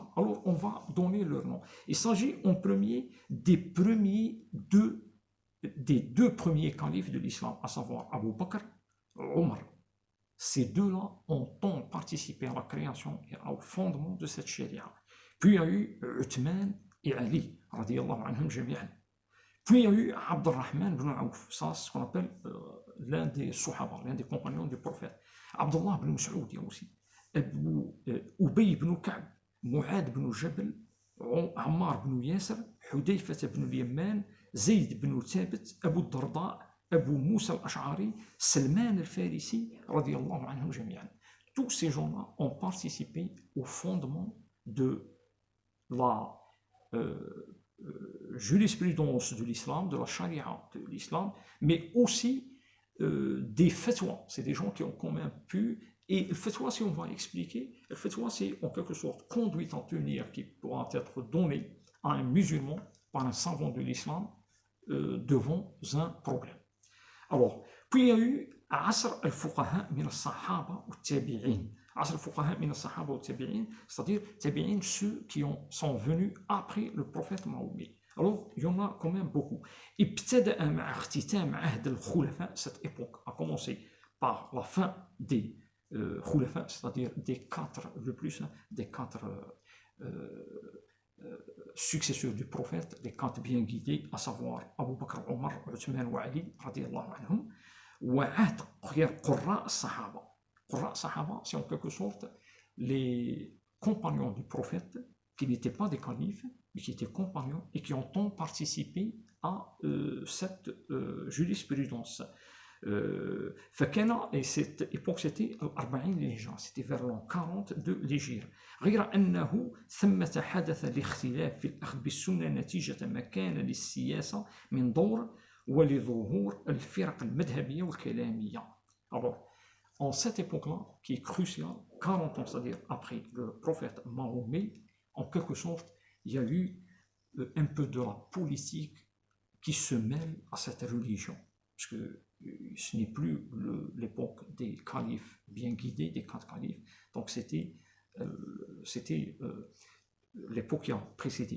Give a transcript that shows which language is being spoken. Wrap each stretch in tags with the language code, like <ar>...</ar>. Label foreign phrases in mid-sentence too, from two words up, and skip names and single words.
<fr>Alors, on va donner leur nom. Il s'agit en premier des deux premiers califes de l'islam, à savoir Abu Bakr et Omar. Ces deux-là ont participé à la création et au fondement de cette charia. Puis il y a eu Uthman et Ali,</fr> <ar>رضي الله عنهم جميعا.</ar> <fr>Puis il y a eu Abdurrahman ibn Auf, ça c'est ce qu'on appelle l'un des Sahaba, l'un des compagnons du prophète. Abdullah ibn Mas'ud aussi. Ubay ibn Ka'b, Mu'ad ibn Jabal, Ammar ibn Yasser, Hudayfa ibn al-Yamman, Zayd ibn Thabit, Abu Darda, Abu Moussa al-Ash'ari, Salman al-Farisi,</fr> <ar>رضي الله عنهم جميعا.</ar> <fr>Tous ces gens-là ont participé au fondement de la jurisprudence de l'islam, de la charia de l'islam, mais aussi des fatwas. C'est des gens qui ont quand même pu, et le fatwa, si on va expliquer, le fatwa, c'est en quelque sorte conduite en tenir qui pourra être donnée à un musulman par un savant de l'islam devant un problème. Alors, puis il y a eu</fr> <ar>عصر الفقهاء من الصحابة أو التابعين. عصر الفقهاء من الصحابة أو التابعين,</ar> <fr>c'est-à-dire Tabi'in, ceux qui sont venus après le prophète Mahomet. Alors, il y en a quand même beaucoup.</fr> <ar>ابتدأ مع اختتام عهد الخلفاء,</ar> <fr>cette époque a commencé par la fin des Khulafa, c'est-à-dire des quatre successeurs du prophète, les quatre bien guidés, à savoir Abu Bakr, Omar,</fr> <ar>عثمان وعلي رضي الله عنهم وعهد قراء الصحابة. قراء الصحابة,</ar> <fr>c'est en quelque sorte les compagnons du prophète qui n'étaient pas des califes, mais qui étaient compagnons et qui ont participé à cette jurisprudence. فكان, et cette époque c'était</fr> <ar>الأربعين للهجرة,</ar> <fr>c'était vers l'an 40 de l'Hégire.</fr> <ar>غير أنه ثمة حدث الاختلاف في الأخذ بالسنة نتيجة ما كان للسياسة من دور ولظهور الفرق المذهبية والكلامية.</ar> <fr>Alors, en cette époque-là, qui est cruciale, 40 ans, c'est-à-dire après le prophète Mahomet, en quelque sorte, il y a eu un peu de la politique qui se mêle à cette religion. parce que ce n'est plus l'époque des califes bien guidés, des 4 califes, donc c'était l'époque qui a précédé.</fr>